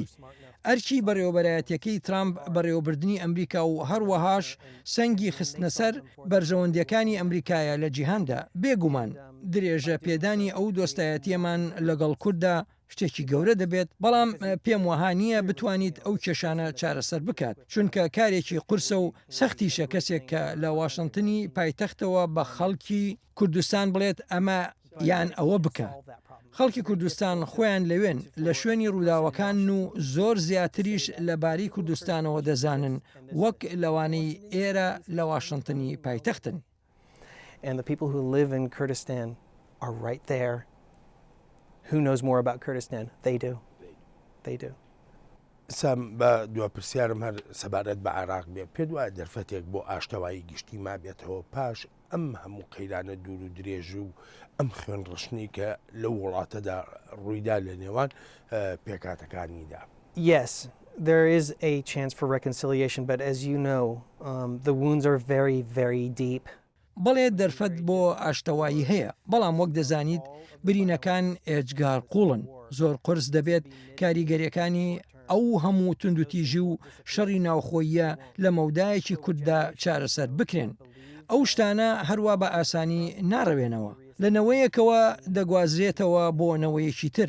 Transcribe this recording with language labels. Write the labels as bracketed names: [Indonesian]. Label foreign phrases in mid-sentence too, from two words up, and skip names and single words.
[Central Kurdish] ئەرکی بەڕێوەبەرایەتەکەی ترامپ بەڕێوەبردننی ئەمریکا و هەروەهاش سەنگی خستنە سەر بەرژەوەندەکانی ئەمریکایە لە جیهاندا بێگومان درێژە پێدانی ئەو دۆستایەتیەمان لەگەڵ کووردا شتێکی گەورە دەبێت بەڵام پێم وەها نییە بتوانیت ئەو کێشانە چارەسەر بکات چونکە کارێکی قورسە و سەختیشە کەسێک کە لە واشنتنی پایتەختەوە بە خەڵکی کوردستان بڵێت ئەمە یان ئەوە بکە. خەڵکی کوردستان خۆیان لەوێن لە شوێنی ڕووداوەکان و زۆر زیاتریش لەباری کوردستانەوە دەزانن وەک لەوانەی ئێرە لە واشنتنی پایتەختن. [English] And the people who live in Kurdistan are right there. Who knows more about Kurdistan? They do. They do. [Central Kurdish] سام بە دووەپرسیارم هەر سەبارەت بە عێراق بێ پێت وایە دەرفەتێک بۆ ئاشتەوایی گشتی مابێتەوە پاش ئەم هەموو قەیرانە دوور و درێژ و ئەم خوێن ڕشنی کە لەو وڵاتەدا ڕوویدا لە نێوان پێکاتەکانیدا. [English] Yes, there is a chance for reconciliation, but as you know, the wounds are very, very deep. [Central Kurdish] بەڵێ دەرفەت بۆ ئاشتەوایی هەیە بەڵام وەک دەزانیت برینەکان ئێجگار قوڵن زۆر قرس دەبێت کاریگەریەکانی ئەو هەموو توندوتیژی و شەڕی ناوخۆیە لە مەودایەکی کورددا چارەسەر بکرێن. ئەو شتانە هەروە بە ئاسانی ناڕەوێنەوە لەنەوەیەکەوە دەگوازرێتەوە بۆ نەوەیەکی تر.